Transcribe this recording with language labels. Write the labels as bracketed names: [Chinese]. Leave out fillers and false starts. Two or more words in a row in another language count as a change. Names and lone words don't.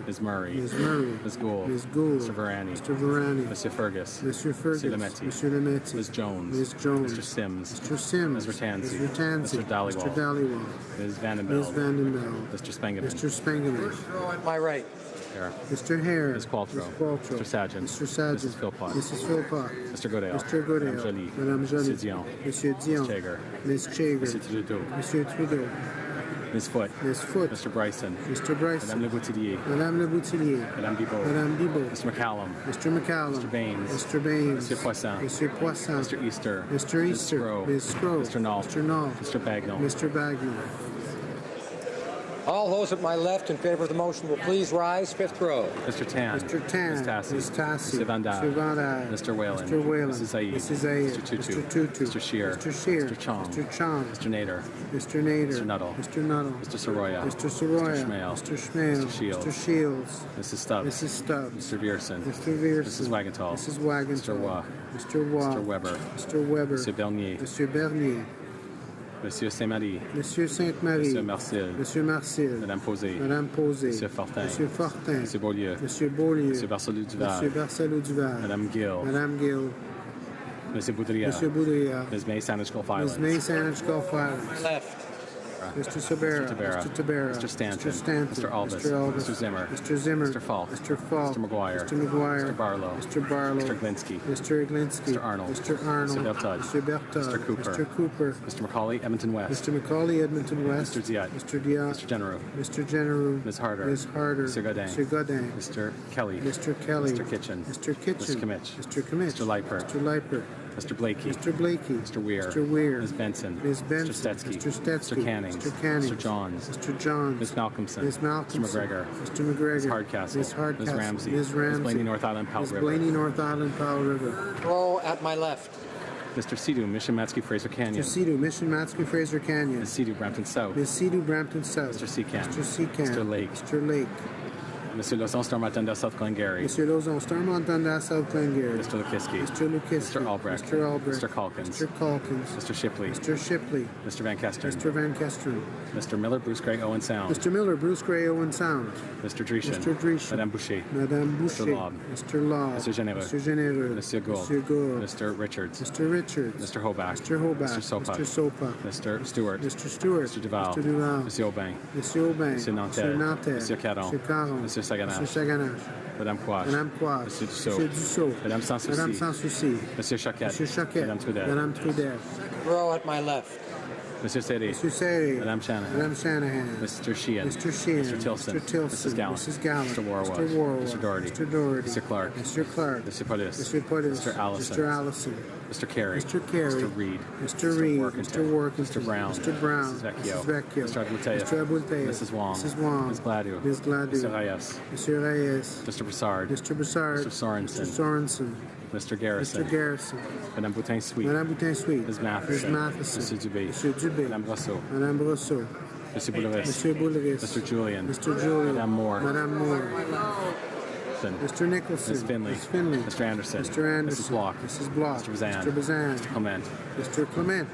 [English] Ms. Murray. Ms. Murray. Ms. Gould. Ms. Gould. Mr. Varani. Mr. Varani. Monsieur Fergus. Monsieur Fergus. Monsieur Lametti. Monsieur Lametti. Ms. Jones. Ms. Jones. Mr. Sims. Mr. Sims. Ms. Ratanzi. Ms. Ratanzi. Mr. Dhaliwal. Mr. Dhaliwal. Ms. Vandenbeld. Ms. Vandenbeld. Mr. Spengeman. Mr. Spengeman. At my right. Hare. Mr. Hare. Ms. Qualtrough. Ms. Qualtrough. Mr. Sargent. Mr. Sargent. Mrs. Philpott. Mrs. Philpott. Mr. Godale. Mr. Godale. Madame Joly. Madame Joly. Monsieur Dion. Monsieur Dion. Ms. Chager. Ms. Chager. Monsieur Trudeau. Monsieur Trudeau. Ms. Foote. Ms. Foote. Mr. Bryson. Mr. Bryson. Madame Le Boutillier. Madame Le Boutillier. Madame Bibot. Madame Bibot. Mr. McCallum. Mr. McCallum. Mr. Baines. Mr. Baines. Monsieur Poisson. Monsieur Poisson. Mr. Easter. Mr. Ms. Easter. Scrow. Ms. Scrow. Mr. Knoll. Mr. Knoll. Mr. Bagnall. Mr. Bagnall. All those at my left in favor of the motion will please rise. Fifth row. Mr. Tan. Mr. Tan. Ms. Tassi. Ms. Tassi. Mr. Van Dam. Mr. Van Dam. Mr. Whalen. Mr. Whalen. Mrs. Zaid. Mrs. Zaid. Mr. Tutu. Mr. Tutu. Mr. Shear. Mr. Shear. Mr. Chong. Mr. Chong. Mr. Nader. Mr. Nader. Mr. Nuttall. Mr. Nuttall. Mr. Soroya. Mr. Soroya. Mr. Schmale. Mr. Schmale. Mr. Shields. Mr. Shields. Mrs. Stubbs. Mrs. Stubbs. Mr. Vierson. Mr. Vierson. Mrs. Wagenthal. Mrs. Wagenthal. Mr. Waugh. Mr. Waugh. Mr. Weber. Mr. Weber. Monsieur Bernier. Monsieur Bernier. Monsieur Saint-Marie. Monsieur Sainte-Marie. Monsieur Marcil. Monsieur Marcil. Madame Posé. Madame Posé. Monsieur Fortin. Monsieur Fortin. Monsieur Beaulieu. Monsieur Beaulieu. Monsieur Barcelou-Duval. Monsieur Barcelou-Duval. Madame Gill. Madame Gill. Monsieur Boudria. Monsieur Boudria. Ms. May Saanich Gulf Islands. Ms. May Saanich Gulf Islands. Left. Mr. Tabera. Mr. Tabera. Mr. Tabera. Mr. Stanton. Mr. Stanton. Mr. Albus. Mr. Albus. Mr. Zimmer. Mr. Zimmer. Mr. Falk. Mr. Falk. Mr. McGuire. Mr. McGuire. Mr. Barlow. Mr. Barlow. Mr. Glinsky. Mr. Glinsky. Mr. Arnold. Mr. Arnold. Mr. Bertod. Mr. Bertod. Mr. Cooper. Mr. Cooper. Mr. Macaulay, Edmonton West. Mr. Macaulay, Edmonton West. Mr. Diat. Mr. Diat. Mr. General. Mr. General. Ms. Harder. Ms. Harder. Mr. Godin. Mr. Godin. Mr. Kelly. Mr. Kelly. Mr. Kitchen. Mr. Kitchen. Mr. Kimmich. Mr. Kimmich. Mr. Leiper. Mr. Leiper. Mr. Blakey. Mr. Blakey. Mr. Weir. Mr. Weir. Ms. Benson. Ms. Benson. Mr. Stetsky. Mr. Stetsky. Mr. Canning. Mr. Canning. Mr. Johns. Mr. Johns. Ms. Malcolmson. Ms. Malcolmson. Mr. McGregor. Mr. McGregor. Ms. Hardcastle. Ms. Hardcastle. Ms. Ramsey. Ms. Ramsey. Ms. Blaney, North Island, Powell Ms. River. Blaney, North Island, Powell River. Row at my left. Mr. Sidhu, Mission Matsky, Fraser Canyon. Mr. Sidhu, Mission Matsky, Fraser Canyon. Ms. Sidhu, Brampton South. Ms. Sidhu, Brampton South. Mr. Seacam. Mr. Seacam. Mr. Lake. Mr. Lake. Monsieur Lozon, Stormont-Dundas, South Glengarry. Monsieur Lozon, Stormont-Dundas, South Glengarry. Mr. Lukiski. Mr. Lukiski. Mr. Albrecht. Mr. Albrecht. Mr. Calkins. Mr. Calkins. Mr. Shipley. Mr. Shipley. Mr. Van Kesteren. Mr. Van Kesteren. Mr. Miller, Bruce Gray, Owen Sound. Mr. Miller, Bruce Gray, Owen Sound. Mr. Dreeshen. Mr. Dreeshen. Madame Boucher. Madame Boucher. Mr. Lobb. Mr. Lobb. Mr. Généreux. Mr. Généreux. Monsieur Gould. Monsieur Gould. Mr. Richards. Mr. Richards. Mr. Hobach. Mr. Hobach. Mr. Sopa. Mr. Sopa. Mr. Stewart. Mr. Stewart. Mr. Duval. Mr. Duval. Monsieur Aubin. Monsieur Aubin. Monsieur Nantel. Monsieur Nantel. Monsieur Caron. Monsieur Caron. Monsieur Saganache. Monsieur Saganache. Madame Quash. Madame Quash. Monsieur Dussault. Monsieur Dussault. Madame Sans Souci. Madame Sans Souci. Monsieur Choquette. Monsieur Choquette. Madame Trudel. Madame Trudel. Row at my left. Monsieur Seri. Monsieur Seri. Madame Shanahan. Madame Shanahan. Mr. Sheehan. Mr. Sheehan. Mr. Tilson. Mr. Tilson. Mrs. Gallant. Mrs. Gallant. Mr. Warwood. Mr. Warwood. Mr. Doherty. Mr. Doherty. Mr. Clark. Mr. Clark. Mr. Polis. Mr. Polis. Mr. Allison. Mr. Allison. Mr. Carey. Mr. Carey. Mr. Reed. Mr. Reed. Workington. Mr. Workington. Mr. Brown. Mr. Brown. Mrs. Vecchio. Mrs. Vecchio. Mr. Abulteyev. Mr. Abulteyev. Mrs. Wong. Mrs. Wong. Ms. Gladue. Ms. Gladue. Mr. Reyes. Mr. Reyes. Mr. Broussard. Mr. Broussard. Mr. Sorensen. Mr. Sorensen. Mr. Garrison. Mr. Garrison. Madame Boutin-Sweet. Madame Boutin-Sweet. Ms. Matheson. Ms. Matheson. Monsieur Dubé. Monsieur Dubé. Madame Brosseau. Madame Brosseau. Monsieur Bouleris. Monsieur Bouleris. Mr. Julian. Mr. Julian. Madame Moore. Madame Moore. Mr. Nicholson. Ms. Finley. Ms. Finley. Mr. Anderson. Mr. Anderson. Mrs. Block. Mrs. Block. Mr. Bazan. Mr. Bazan. Mr. Clement. Mr. Clement.